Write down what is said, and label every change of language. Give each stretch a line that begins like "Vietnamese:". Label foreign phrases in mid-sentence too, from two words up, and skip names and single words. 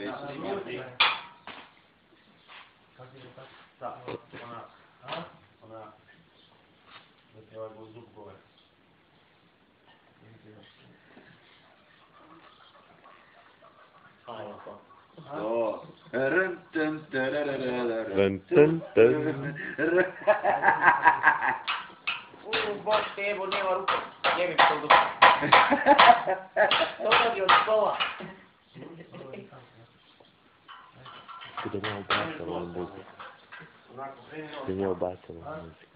Croatian: Ja, kako je to? Da, ona. Ona. Da ti ovaj zub gore. Ajde to. To. Rn-tn, tarararara. Rn-tn-tn. Bog te evo, nema ruku. Jebi to do... To radi od stola. Kada nije obratila ovom muziku. Kada nije obratila ovom muziku.